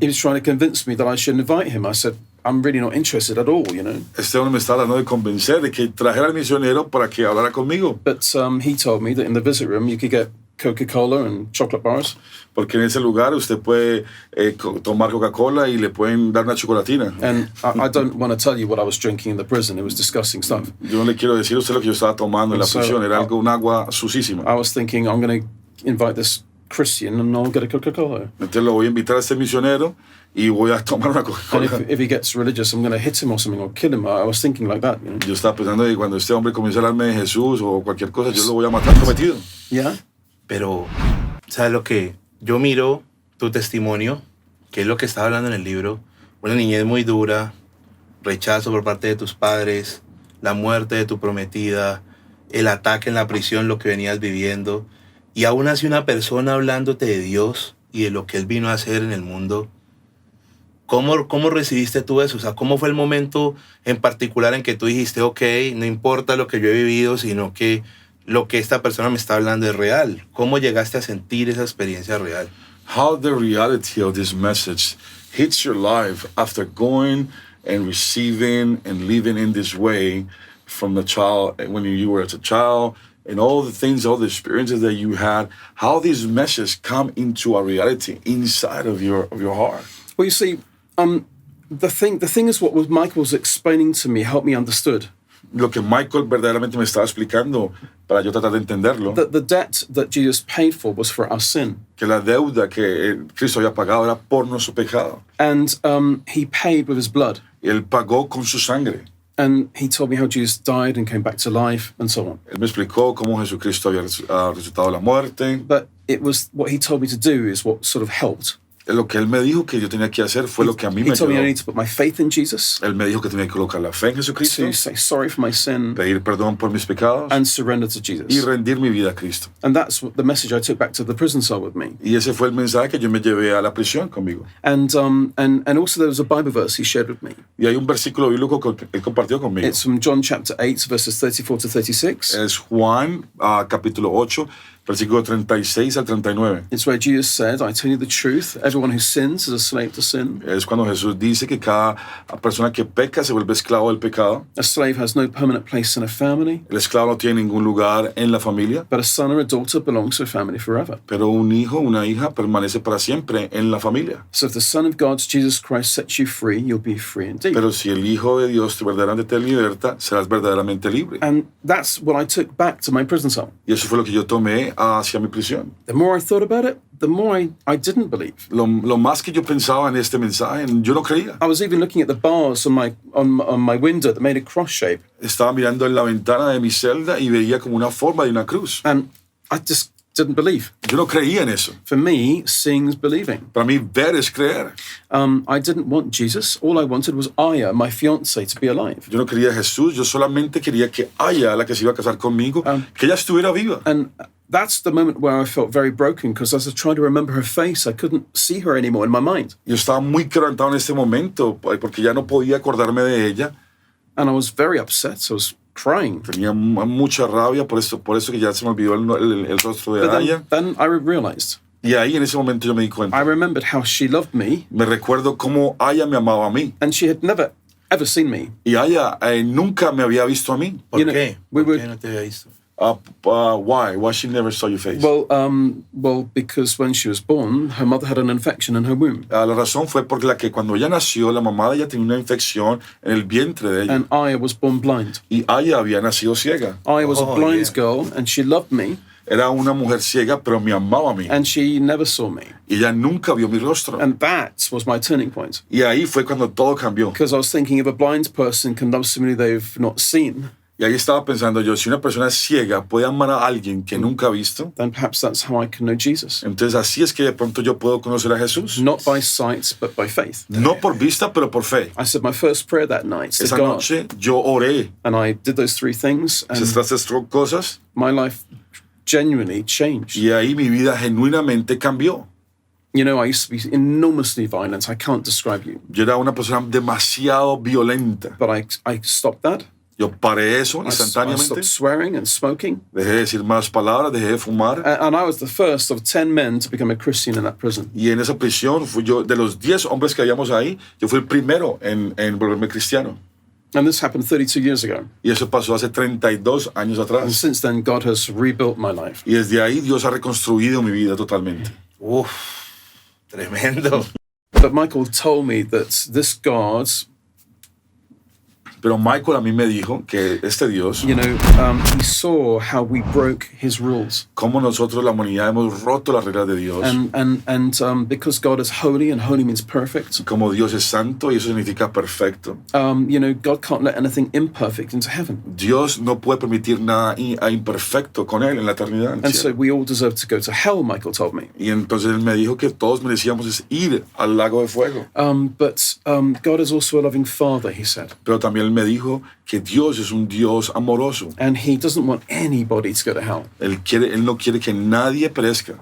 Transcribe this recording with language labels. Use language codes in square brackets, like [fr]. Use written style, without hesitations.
[en] he was trying to convince me that I should invite him. I said, I'm really not interested at all, [es] Este hombre me estaba tratando de convencer de que trajera al misionero para que hablara conmigo. [en] But he told me that in the visit room you could get Coca-Cola and chocolate bars. [es] Porque en ese lugar usted puede tomar Coca-Cola y le pueden dar una chocolatina. [en] And I don't want to tell you what I was drinking in the prison. It was disgusting stuff. [es] Yo no le quiero decir a usted lo que yo estaba tomando en la prisión. Era un agua sucísima. [en] I was thinking, I'm going to invite this Christian and I'll get a Coca-Cola. [es] Entonces lo voy a invitar a este misionero y voy a tomar una Coca-Cola. [en] And if he gets religious, I'm going to hit him or something or kill him. I was thinking like that. [es] Yo estaba pensando que cuando este hombre comience a hablarme de Jesús o cualquier cosa, yo lo voy a matar prometido. [en] Yeah. [es] Pero, ¿sabes lo que? Yo miro tu testimonio, que es lo que estaba hablando en el libro. una niñez muy dura, rechazo por parte de tus padres, la muerte de tu prometida, el ataque en la prisión, lo que venías viviendo, y aún así una persona hablándote de Dios y de lo que Él vino a hacer en el mundo. ¿Cómo recibiste tú eso? O sea, ¿cómo fue el momento en particular en que tú dijiste, ok, no importa lo que yo he vivido, sino que lo que esta persona me está hablando es real? ¿Cómo llegaste a sentir esa experiencia real? [en] How the reality of this message hits your life after going and receiving and living in this way from the child, when you were as a child, and all the things, all the experiences that you had, how these messages come into a reality inside of your heart. Well, you see, the thing is, what Michael was explaining to me helped me understood. [es] Lo que Michael verdaderamente me estaba explicando para yo tratar de entenderlo, [en] That the debt that Jesus paid for was for our sin. [es] que la deuda que Cristo había pagado era por nuestro pecado. [en] And he paid with his blood. [es] Él pagó con su sangre. [en] And he told me how Jesus died and came back to life and so on. [es] Él me explicó cómo Jesucristo había resucitado de la muerte. [en] But it was what he told me to do is what sort of helped. [es] Lo que él me dijo que yo tenía que hacer fue lo que a mí [en] He [es] me [en] told me I [es] ayudó. [en] need to put my faith in Jesus, [es] Él me dijo que tenía que colocar la fe en Jesucristo, [en] to say sorry for my sin, [es] pedir perdón por mis pecados [en] and surrender to [es] y [en] Jesus. [es] rendir mi vida a Cristo. [en] And that's what the message I took back to the prison cell with me. [es] Y ese fue el mensaje que yo me llevé a la prisión conmigo. [en] And also there was a Bible verse he shared with me. [es] Y hay un versículo bíblico que él compartió conmigo. [en] It's from John chapter 8, verses 34 to 36. [es] Es Juan, capítulo 8, versículo 36 al 39. [en] It's where Jesus said, I tell you the truth, everyone who sins is a slave to sin. [es] Es cuando Jesús dice que cada persona que peca se vuelve esclavo del pecado. [en] A slave has no permanent place in a family, [es] El esclavo no tiene ningún lugar en la familia, [en] but a son or a daughter belongs to a family forever. [es] pero un hijo, una hija permanece para siempre en la familia. [en] So if the Son of God, Jesus Christ, sets you free, you'll be free indeed. [es] Pero si el Hijo de Dios verdaderamente te liberta, serás verdaderamente libre. [en] And that's what I took back to my prison cell. [es] Y eso fue lo que yo tomé hacia mi prisión. [en] The more I thought about it, the more I didn't believe. [es] Lo más que yo pensaba en este mensaje, yo no creía. [en] I was even looking at the bars on my window that made a cross shape, [es] Estaba mirando en la ventana de mi celda y veía como una forma de una cruz. [en] and I just didn't believe. [es] Yo no creía en eso. [en] For me, seeing is believing. [es] Para mí, ver es creer. [en] I didn't want Jesus. All I wanted was Aya, my fiancée, to be alive. [es] Yo no quería a Jesús, yo solamente quería que Aya, la que se iba a casar conmigo, que ella estuviera viva. [en] And that's the moment where I felt very broken, because as I tried to remember her face, I couldn't see her anymore in my mind. [es] Yo estaba muy quebrantado en este momento porque ya no podía acordarme de ella. [en] And I was very upset. I was crying. [es] Tenía mucha rabia por eso que ya se me olvidó el rostro de [en] But [es] Aya. [en] then I realized. [es] Y ahí en ese momento yo me di [en] I [es] cuenta. [en] remembered how she loved me, [es] Me recuerdo cómo Aya me amaba a mí. [en] and she had never, ever seen me. [es] Y Aya nunca me había visto a mí. ¿Por [en] You know, [es] qué? [en] we [es] ¿Por [en] were- [es] qué no te había visto? [en] Why? Why she never saw your face? Well, because when she was born, her mother had an infection in her womb. [es] La razón fue porque cuando ella nació, la mamá de ella tenía una infección en el vientre de ella. [en] And Aya was born blind. [es] Y Aya había nacido ciega. [en] Aya was a Oh, blind yeah. girl, and she loved me, [es] Era una mujer ciega, pero me amaba a mí. [en] and she never saw me. [es] Y ella nunca vio mi rostro. [en] And that was my turning point. [es] Y ahí fue cuando todo cambió. [en] Because I was thinking, if a blind person can love somebody they've not seen, [es] Y ahí estaba pensando yo, si una persona ciega puede amar a alguien que nunca ha visto, [en] then perhaps that's how I can know Jesus. [es] entonces así es que de pronto yo puedo conocer a Jesús. [en] Not by sight, but by faith. [es] No por vista, pero por fe. [en] I said my first prayer that night to [es] Esa [en] God, [es] noche yo oré [en] and I did those three things, and [es] estas tres cosas [en] my life genuinely changed. [es] y ahí mi vida genuinamente cambió. [en] You know, I used to be enormously violent. I can't describe you. [es] Yo era una persona demasiado violenta. [en] But I stopped that. [es] Yo paré eso [en] I [es] instantáneamente. [en] stopped swearing and smoking. [es] Dejé de decir malas palabras, dejé de fumar. [en] And I was the first of 10 men to become a Christian in that prison. [es] Y en esa prisión fui yo, de los 10 hombres que habíamos ahí, yo fui el primero en volverme cristiano. [en] And this happened 32 years ago. [es] Y eso pasó hace 32 años atrás. [en] since then, God has rebuilt my life. [es] Y desde ahí Dios ha reconstruido mi vida totalmente. Uf, tremendo. [en] But Michael told me that this God [es] Pero Michael a mí me dijo que este Dios, [en] he saw how we broke his rules. [es] como nosotros la humanidad hemos roto las reglas de Dios. [en] And because God is holy and holy means perfect, [es] Como Dios es santo y eso significa perfecto. [en] God can't let anything imperfect into heaven. [es] Dios no puede permitir nada imperfecto con él en la eternidad. En el [en] And so [es] cielo. [en] we all deserve to go to hell, Michael told me. [es] Y entonces él me dijo que todos merecíamos ir al lago de fuego. [en] But God is also a loving father, he said. [es] Pero también él me dijo que Dios es un Dios amoroso. [en] And he doesn't want anybody to go to hell. [es] Él no quiere que nadie perezca.